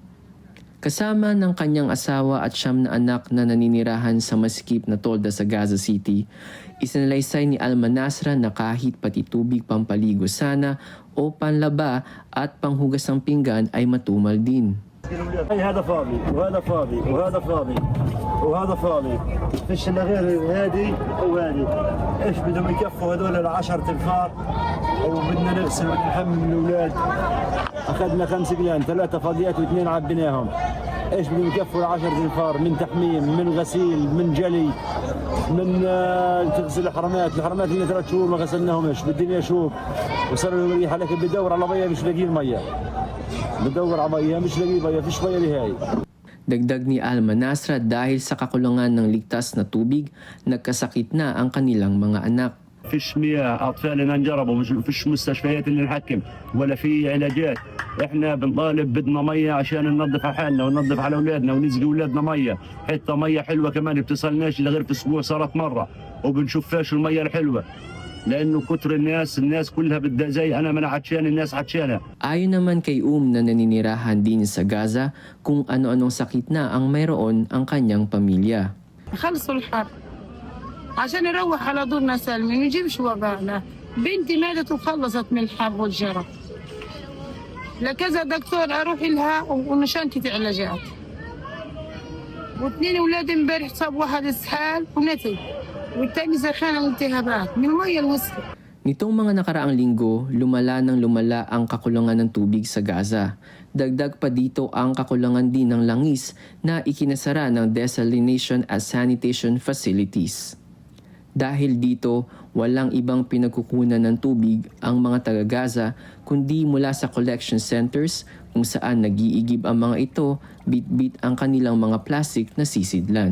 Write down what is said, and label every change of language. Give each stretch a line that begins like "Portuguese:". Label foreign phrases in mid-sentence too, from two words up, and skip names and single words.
Filipino: Kasama ng kanyang asawa at 9 na anak na naninirahan sa masikip na tolda sa Gaza City, isinalaysay ni Al-Manasra na kahit pati tubig pampaligo sana o panlaba at panghugas ng pinggan ay matumal din.
Arabic: هذا فاضي وهذا فاضي وهذا فاضي وهذا فاضي، فيش الا غير هذه وهذه. ايش بدهم يكفوا هذول ال10 تنفار؟ وبدنا نغسل ونحمل الاولاد. اخذنا 5 قلان، 3 فاضيات و2 عبيناهم. ايش بدهم يكفوا ال10 تنفار من تحميم، من غسيل، من جلي، من تغسل الحرمات اللي 3 شهور ما غسلناهمش، بالدنيا شوف وصار لهم ريحه، لكن بدور على ميه مش لاقيين ميه. بدور على ميه مش لاقي ميه، فيش ميه لهي.
Filipino: Dagdag ni Alma Nasra dahil sa kakulangan ng ligtas na tubig, nagkasakit na ang kanilang mga anak.
Arabic: فيش مياه، اطفالنا انجربوا، مش فيش مستشفيات اللي نحكم ولا في علاجات. احنا بنطالب بدنا ميه عشان ننظف على حالنا وننظف على اولادنا ونسقي اولادنا ميه، حتى ميه حلوه كمان بتصلناش الا غير في اسبوع صارت مره، وبنشوفهاش الميه الحلوه. لانه كتر الناس كلها بدها زي انا ما انا عطشان، الناس عطشانه.
Filipino: Ayon naman kay na naninirahan din sa Gaza kung ano-anong sakit na ang mayroon ang kanyang pamilya.
Arabic: خلصوا الحرب عشان نروح على دورنا سالمين ونجيبش وباءنا. بنتي ماتت وخلصت من الحرب والجرب. لكذا دكتور اروح لها ونشانتي علاجات. و2 اولاد امبارح صاب واحد اسهال ونتي والثاني سخانه والتهابات من الميه الوسخه.
Filipino: Nitong mga nakaraang linggo, lumala ang kakulangan ng tubig sa Gaza. Dagdag pa dito ang kakulangan din ng langis na ikinasara ng desalination at
English: sanitation facilities.
Filipino: Dahil dito, walang ibang pinagkukunan ng tubig ang mga taga-Gaza kundi mula sa
English: collection centers
Filipino: kung saan nag-iigib ang mga ito, bit-bit ang kanilang mga plastic na sisidlan.